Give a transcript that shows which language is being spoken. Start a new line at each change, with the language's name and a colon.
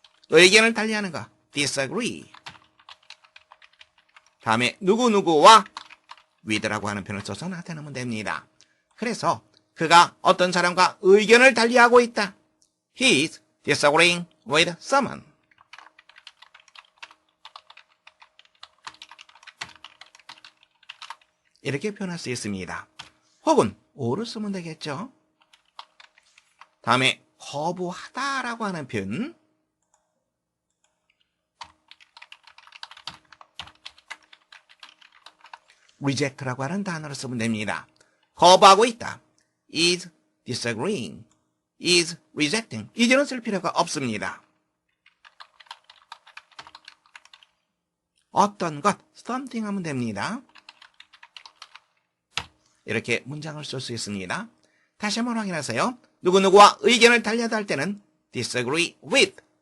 Korean: 의견을 달리하는 거, disagree. 다음에 누구누구와 with라고 하는 표현을 써서 나타내면 됩니다. 그래서 그가 어떤 사람과 의견을 달리하고 있다.
English: He's disagreeing with someone.
Korean: 이렇게 표현할 수 있습니다. 혹은 or를 쓰면 되겠죠. 다음에 거부하다라고 하는 표현. reject라고 하는 단어를 쓰면 됩니다. 거부하고 있다.
English: is disagreeing, is rejecting.
Korean: 이제는 쓸 필요가 없습니다. 어떤 것, something 하면 됩니다. 이렇게 문장을 쓸 수 있습니다. 다시 한번 확인하세요. 누구누구와 의견을 달리하다 할 때는
English: disagree with.